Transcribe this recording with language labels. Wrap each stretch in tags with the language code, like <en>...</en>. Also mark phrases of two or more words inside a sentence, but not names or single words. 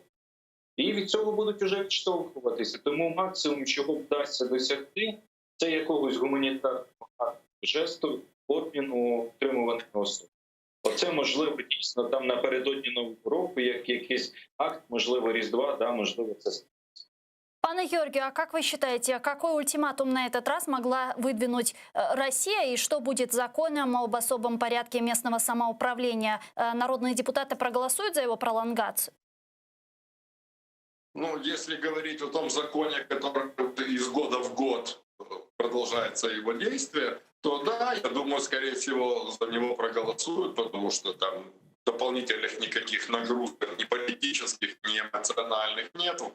<uk>І від цього будуть вже відштовхуватися. Тому максимум, чого вдасться досягти, це якогось гуманітарного жесту, обміну втримуваних осіб. Оце можливо дійсно там напередодні Нового року, як якийсь акт, можливо, Різдва, да, можливо, це.</uk> <ru>Пане Георгию, а как вы считаете, какой ультиматум на этот раз могла выдвинуть Россия и что будет законом об особом порядке местного самоуправления? Народные депутаты проголосуют за его пролонгацию? Ну, если говорить о том законе, который из года в год продолжается его действие, то да, я думаю, скорее всего, за него проголосуют, потому что там дополнительных никаких нагрузок ни политических, ни эмоциональных нету.</ru>